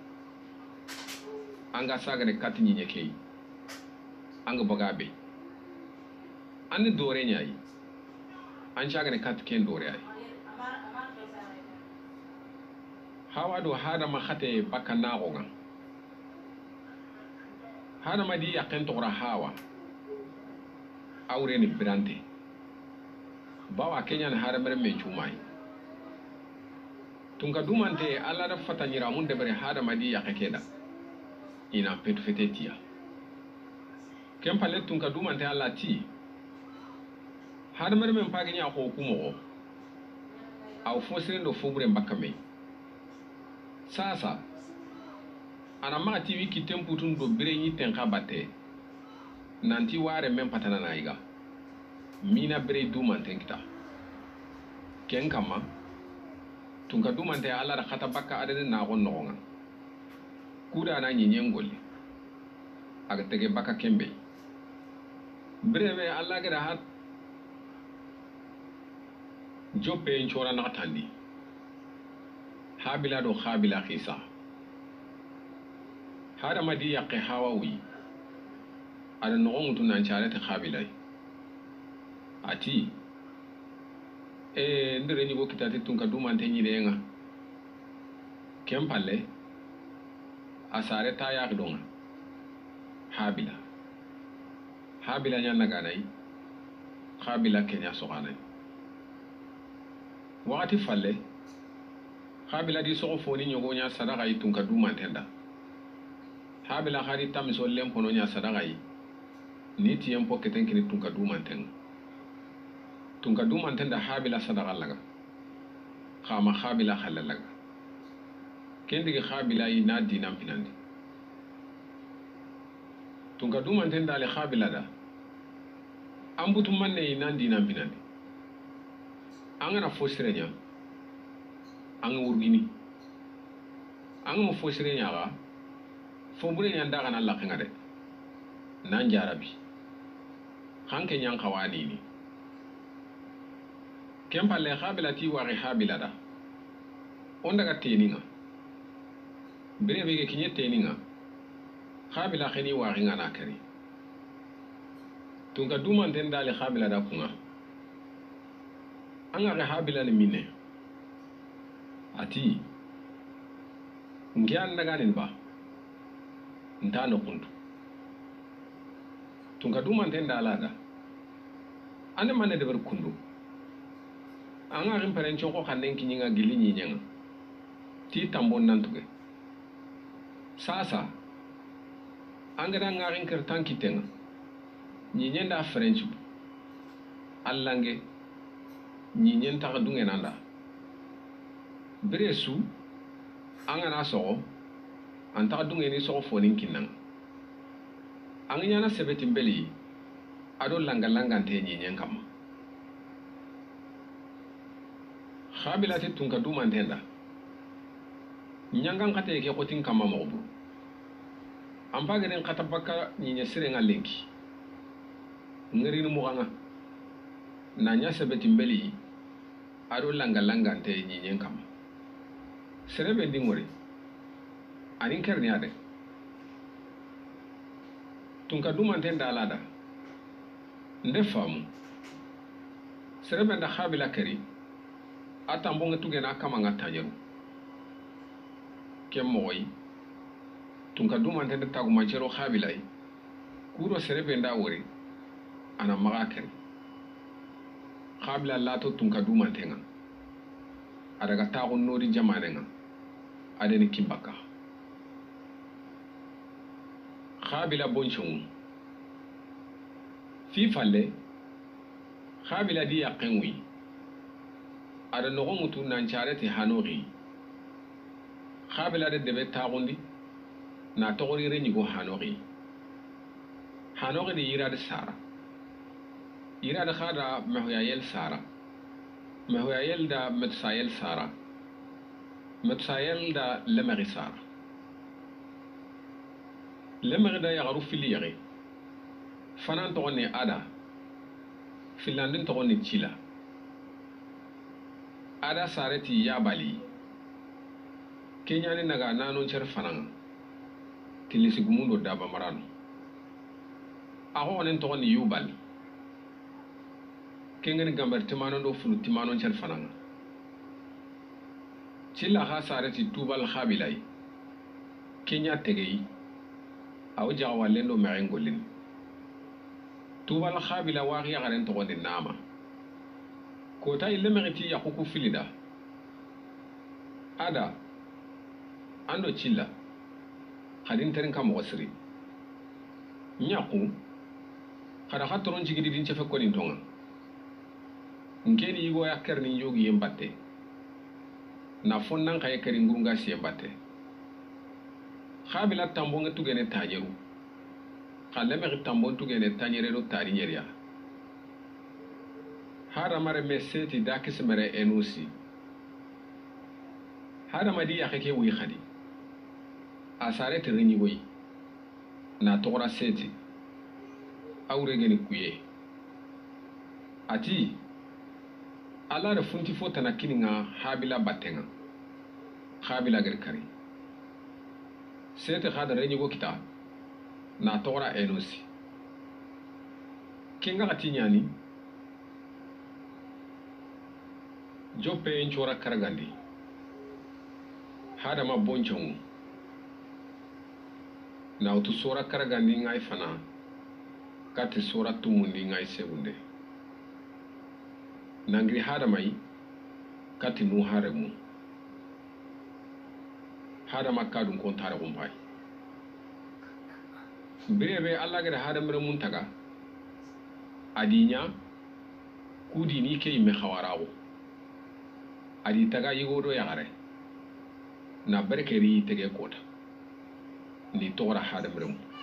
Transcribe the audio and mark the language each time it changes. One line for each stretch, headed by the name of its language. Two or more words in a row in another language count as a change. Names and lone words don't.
Soninke: anga sagare kat nyinyeke anga bagabe an dore nyai an sagare kat ken dore ai hawa do hada ma khate bakka nagonga hana madi yakin tora hawa aure ni brante bawa kenya na hada mere men chumai tunka dumante alla da fatanyira mun de bare hada madi yakekeda ina petu fetetia kempale tunka dumante alla ti hada mere men pagi nya ko kumo aw fosire ndo fobure mbakame sasa ana maga tiwi kitem putun do bire ni tenka batte nanti ware men patana na iga mina bire du man tenkita ken kama tunka du man te ala da khata bakka adade na gon nonga kuda na nyenyen golli aga tege bakka kembe bire be alla ga da hat joppe en chora na tandi habila do khabila khisa hada madi yaqi hawawi ada nogon mutu nan charete khabilai ati ndere ni go kitati tunka du man tenyi lenga kempalle asare ta yak donga habila nya naga nay khabila kenya soganay wakati falle khabila di sogo foni nyogo nya sadaka yi tunka du man tenda habila khari tamiso lempo no nya sadaka yi ni tiyempo ketenkini tunka du man tenga tunka du man tenda habila sadaka laga khama khabila khallalaga kendi khabila yi na dinam pinandi tunka du man tenda le khabila da ambutu manne yi nan dinam pinandi angana fosirenya anga wurgini anga mo fosirenya ga fombure nyanda kana Allah kenga de nan jarabi hanke nyang khawani ni kempa le khabila ti wa khabila da onda ga teninga bere bege kinye teninga khabila khini wa ringa na kari tunga duman den dale khabila da kunga anga ga khabila ni minne ati ngian daga nin ba ntano kuntu tunga duman den dala da ane manne de ber kundu anga rim paren choko khanen kinyinga gili nyinyanga ti tambon nan tuge sasa angara ngarin kertan kitenga nyinyenda french allange nyinyen ta dunge nanda bresu anga na so anta dunge ni so fonin kinnan anga na sebeti mbeli ado langa te nyenyen kam khabila te tunka duman tenda nyangan kate ke kotin kama mobu amba garen kata baka nyinya sirenga lenki ngari no muganga nanya sebeti mbeli ado langa te nyenyen kam serebe ndingori anin kerni ade tunka duman tenda alada nde famu serebe nda khabila kari atambonga tugena kama ngatanyeru kemoy tunka duman tenda tagu manchero khabilai kuro serebe nda wori ana magaken khabila lato tunka duman tenga adaga tagu nori jamanenga adeni kimbaka khabila bonchon fi falle khabila di yaqenwi ada nogo mutu nan charete hanori khabila de debe tagundi na togori re nyigo hanori de yira de sara yira de khada mahoyayel sara mahoyayel da metsayel sara metsayel da lemari sara lemari da yagaru filiyari fanan togoni ada filandin togoni chila ada sareti yabali kenyani naga nanon cer fanan tilisi gumundo daba marano aho onen togoni yubal kengeni gambar timanon do fulu timanon cer fanan chila ha sareti tubal khabilai kenya tegei aw jawalendo merengolin tubal khabila wari garen togoni nama kota ile meriti ya kuku filida ada ando chilla khadin terin kam wasri nyaku khada khatoron jigidi din chefe ko din tonga ngeni yigo ya kerni yogi yembatte na fonnan kay keri ngurunga si yembatte khabila tambo ngatu gene tajeru khalle me tambo tu gene tanyere do tari nyeria hara mare meseti dakismere enusi hara madi yakeke wi khadi asare tirinyi boy na tokora seti awre gene kuye ati ala da funti fota na kininga habila batenga habila gerkari seti khada renyi go kita na tokora enusi kinga katinyani jope nchora karagandi hada ma bonchongu na utu sora karagandi ngai fana kati sora tumundi ngai segunde nangri hada mai kati nu haremu hada makadun kontare gumbai birebe alla gada hada mere muntaga adinya kudi ni ke me khawarawo adi taga yigodo yagare na berkeri tege kota ni tora hada meremu